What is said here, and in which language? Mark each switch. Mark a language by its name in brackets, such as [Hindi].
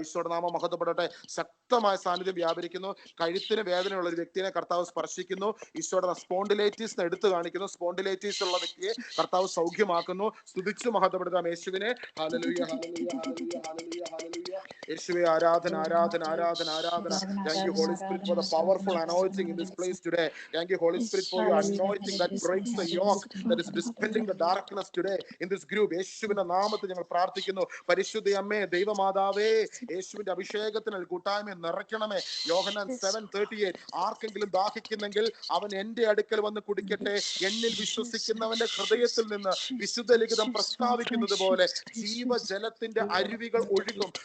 [Malayalam] ഈശോയുടെ നാമം മഹത്വപ്പെടട്ടെ. ശക്തമായ സാന്നിധ്യം വ്യാപരിക്കുന്നു. കഴുത്തിന് വേദനയുള്ള ഒരു വ്യക്തിയെ കർത്താവ് സ്പർശിക്കുന്നു. ഈശോയുടെ സ്പോണ്ടിലൈറ്റിസ് എടുത്തു കാണിക്കുന്നു. സ്പോണ്ടിലൈറ്റിസ് ഉള്ള വ്യക്തിയെ കർത്താവ് സൗഖ്യമാക്കുന്നു. സ്തുതിച്ചു മഹത്വപ്പെടുത്താം യേശുവിനെ. Hallelujah, hallelujah, hallelujah, hallelujah, hallelujah. യേശുവേ, ആരാധന, ആരാധന, ആരാധന, ആരാധന. [English] Thank you, Holy Spirit, for the powerful anointing in this place today. Thank you, Holy Spirit, for your anointing that breaks the yoke, that is dispelling the darkness today in this group. [Malayalam] യേശുവിന്റെ നാമത്തിൽ ഞങ്ങൾ പ്രാർത്ഥിക്കുന്നു. പരിശുദ്ധ അമ്മേ, ദൈവമാതാവേ, യേശുവിന്റെ അഭിഷേകത്തിന് കൂട്ടായ്മ നിറയ്ക്കണമേ. യോഹന്നാൻ 7:38 ആർക്കെങ്കിലും ദാഹിക്കുന്നെങ്കിൽ അവൻ എന്റെ അടുക്കൽ വന്ന് കുടിക്കട്ടെ, എന്നിൽ വിശ്വസിക്കുന്നവന്റെ ഹൃദയത്തിൽ നിന്ന് വിശുദ്ധ ലിഖിതം പ്രസ്താവിക്കുന്നത് പോലെ ജീവജലത്തിന്റെ അരുവികൾ ഒഴുകും.